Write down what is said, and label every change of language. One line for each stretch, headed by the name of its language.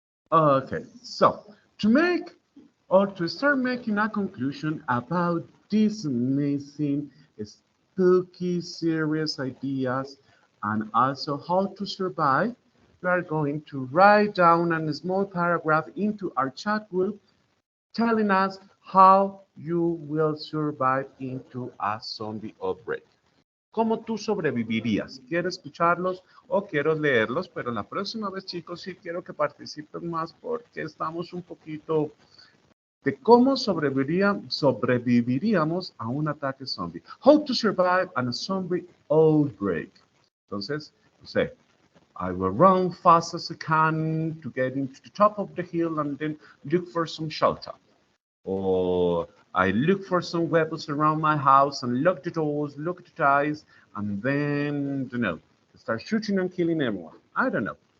English: Okay, so to make or to start making a conclusion about these amazing, spooky, serious ideas and also how to survive, we are going to write down a small paragraph into our chat group telling us how you will survive into a zombie outbreak.
Spanish: ¿Cómo tú sobrevivirías? ¿Quiero escucharlos o quiero leerlos? Pero la próxima vez, chicos, sí quiero que participen más porque estamos un poquito de cómo sobreviviríamos a un ataque zombie.
English: How to survive a zombie outbreak.
Spanish: Entonces, no sé,
English: I will run fast as I can to get into the top of the hill and then look for some shelter. Or I look for some weapons around my house and lock the doors, lock the ties, and then, start shooting and killing everyone. I don't know.